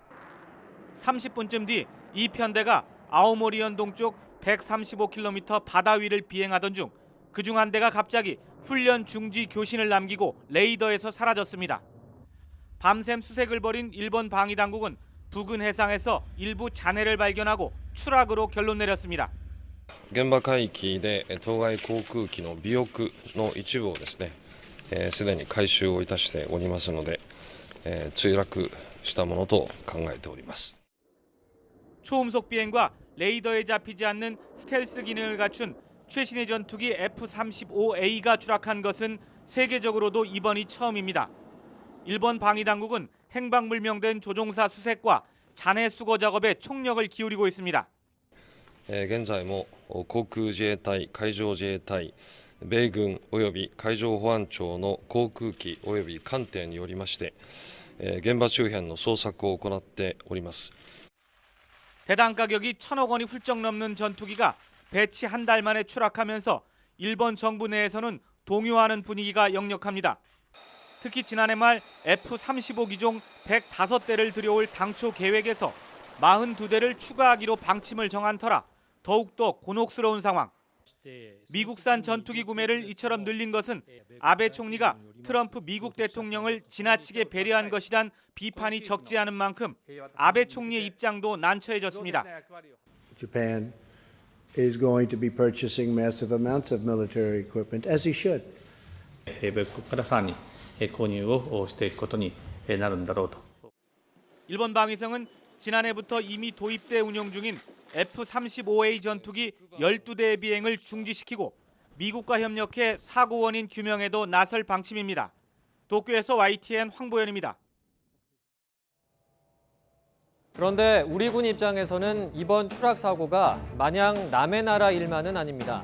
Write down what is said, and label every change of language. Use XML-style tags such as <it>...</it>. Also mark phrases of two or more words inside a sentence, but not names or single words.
<ko>30분쯤 뒤 이 편대가 아오모리현 동쪽 135km 바다 위를 비행하던 중 그중 한 대가 갑자기 훈련 중지 교신을 남기고 레이더에서 사라졌습니다. 밤샘 수색을 벌인 일본 방위당국은 부근 해상에서 일부 잔해를 발견하고 추락으로 결론 내렸습니다.</ko> <ja>現場海域で当該航空機の尾翼の一部をですね、すでに回収をいたしておりますので、墜落したものと考えております。</ja> <ko>초음속 비행과 레이더에 잡히지 않는 스텔스 기능을 갖춘 최신의 전투기 F-35A가 추락한 것은 세계적으로도 이번이 처음입니다. 일본 방위당국은 행방불명된 조종사 수색과 잔해 수거 작업에 총력을 기울이고 있습니다.</ko> <ja>現在も航空自衛隊、海上自衛隊、米軍および海上保安庁の航空機および艦艇によりまして、現場周辺の捜索を行っております。</ja> <ko>배당 가격이 1,000억 원이 훌쩍 넘는 전투기가 배치 한 달 만에 추락하면서 일본 정부 내에서는 동요하는 분위기가 역력합니다. 특히 지난해 말 F-35 기종 105대를 들여올 당초 계획에서 42대를 추가하기로 방침을 정한 터라 더욱더 곤혹스러운 상황. 미국산 전투기 구매를 이처럼 늘린 것은 아베 총리가 트럼프 미국 대통령을 지나치게 배려한 것이란 비판이 적지 않은 만큼 아베 총리의 입장도 난처해졌습니다.</ko> <en>Japan is going to be purchasing massive amounts of military equipment, as he should.</en> <ja>米国からさらに購入をしていくことになるんだろうと。</ja> <ko>일본 방위성은 지난해부터 이미 도입돼 운영 중인 F-35A 전투기 12대의 비행을 중지시키고 미국과 협력해 사고 원인 규명에도 나설 방침입니다. 도쿄에서 YTN 황보연입니다. 그런데 우리 군 입장에서는 이번 추락 사고가 마냥 남의 나라 일만은 아닙니다.</ko>